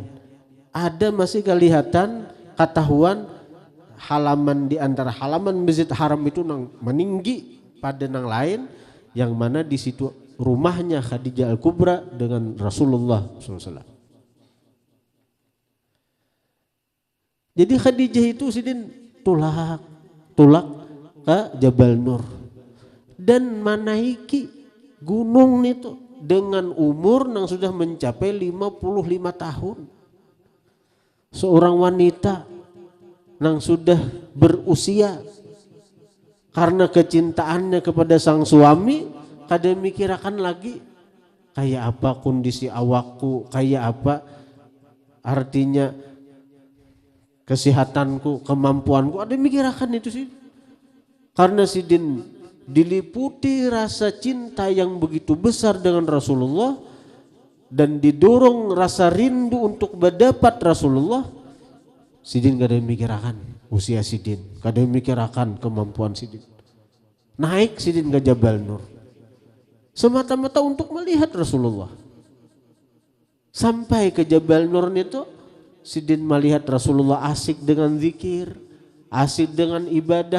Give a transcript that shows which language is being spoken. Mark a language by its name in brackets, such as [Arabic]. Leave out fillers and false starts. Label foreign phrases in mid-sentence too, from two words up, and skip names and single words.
[Indonesian] Ada masih kelihatan ketahuan halaman di antara halaman Masjid Haram itu nang meninggi pada nang lain, yang mana di situ rumahnya Khadijah Al-Kubra dengan Rasulullah SAW. Jadi Khadijah itu sidin tulak ke Jabal Nur dan menaiki gunung itu dengan umur yang sudah mencapai 55 tahun. Seorang wanita yang sudah berusia karena kecintaannya kepada sang suami, [Banjar] kada mikirakan lagi kayak apa kondisi awakku, [Indonesian] kayak apa artinya kesehatanku, kemampuanku, [Banjar] ada mikirakan itu sih. [Indonesian] Karena sidin diliputi rasa cinta yang begitu besar dengan Rasulullah dan didorong rasa rindu untuk mendapat Rasulullah, [Banjar] sidin kada mikirakan usia sidin, kada mikirakan kemampuan sidin. [Indonesian] Naik sidin ke Jabal Nur semata-mata untuk melihat Rasulullah. Sampai ke Jabal Nur itu Sidin melihat Rasulullah asik dengan zikir, asik dengan ibadah.